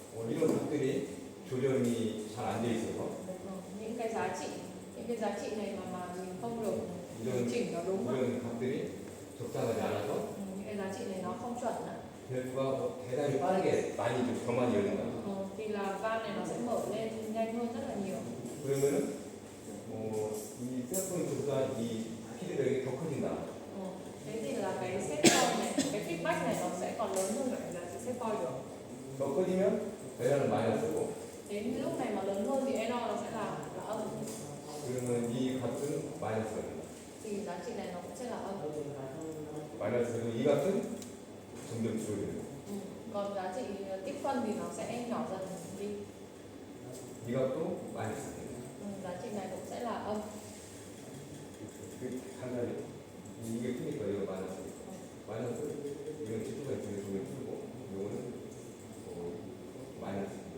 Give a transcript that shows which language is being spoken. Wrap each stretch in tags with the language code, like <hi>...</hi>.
<ko>이런 것들이 조정이 잘 안 돼 있어서</ko> <vi>những cái giá trị này mà mình không được</vi> <ko>이런</ko> <vi>chỉnh nó đúng á,</vi> <ko>이런 값들이 적당하지 않아서</ko> <vi>những cái giá trị này nó không chuẩn á,</vi> <ko>밸브가 대단히 빠르게 많이 좀 더 많이 열린다.</ko> <vi>thì là van này nó sẽ mở lên nhanh hơn rất là nhiều.</vi> <ko>그러면은 이 셀프포인트보다 이 피드백이 더 커진다.</ko> <vi>Thế thì là cái set point này, cái feedback này nó sẽ còn lớn hơn cả cái giá trị set point được.</vi> <ko>더 커지면 에러는 마이너스고</ko> <vi>Đến lúc này mà lớn hơn thì error nó sẽ là âm.</vi> <ko>그러면 이 값은 마이너스가 된다.</ko> <vi>Thì giá trị này nó cũng sẽ là âm.</vi> <ko>마이너스고 이 값은 점점 줄어들고</ko> <vi>Còn giá trị tích phân thì nó sẽ nhỏ dần đi.</vi> <ko>이 값도 마이너스가 된다.</ko> <vi>Giá trị này cũng sẽ là âm.</vi> <ko>간단히 이게 크니까 이거 마이너스. 마이너스 이건 지수가 있으면 중에 풀고 이거는 마이너스.</ko>